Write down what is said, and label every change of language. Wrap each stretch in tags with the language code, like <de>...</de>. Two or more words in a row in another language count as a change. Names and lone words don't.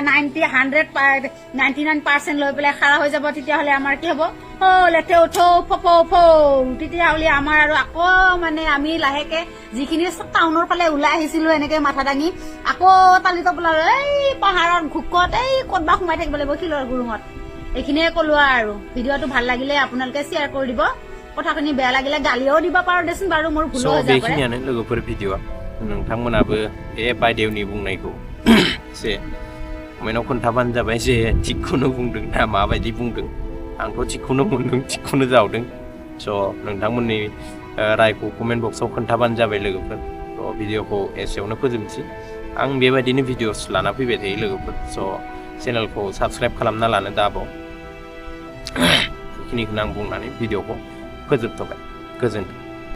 <as>99% লৈ পেলাই খাৰা হৈ যাব তেতিয়াহ'লে আমাৰ কি হ'ব লেঠে উঠো ফৌ তেতিয়াহ'লে আমাৰ আৰু আকৌ মানে আমি লাহেকে যিখিনি টাউনৰ ফালে ওলাই আহিছিলো এনেকে মাথা দাঙি আকৌ টালি টপলাৰ এই পাহাৰৰ ঘুকত এই ক'তবা সোমাই থাকিব লাগিব শিলৰ গুৰুঙত এইখিনিয়ে ক'লো আৰু ভিডিঅ'টো ভাল লাগিলে আপোনালোকে শ্বেয়াৰ কৰি দিব কথাখিনি বেয়া লাগিলে গালিও দিব পাৰো দেচোন বাৰু মোৰ ভুল হৈ যাব পাৰে</as> <brx>बेखिनियानो लोगोफोर भिडिअ'आ नोंथांमोनाबो बायदेवनि बुंनायखौ एसे कमेन्टआव खोन्थाबानो जाबाय जे थिगखौनो बुंदों ना माबायदि बुंदों आंथ' थिगखौनो मोनदों थिगखौनो जावदों स' नोंथांमोननि रायखौ कमेन्ट बक्सआव खोन्थाबानो जाबाय लोगोफोर स' भिडिअ'खौ एसेयावनो फोजोबनोसै आं बेबायदिनो भिडिअ'स लाना फैबाय थायो लोगोफोर स' चेनेलखौ साबस्क्राइब खालामना लानो दाबाव बेखिनिखौनो आं बुंनानै भिडिअ'खौ फोजोबथ'बाय गोजोन्थों</brx>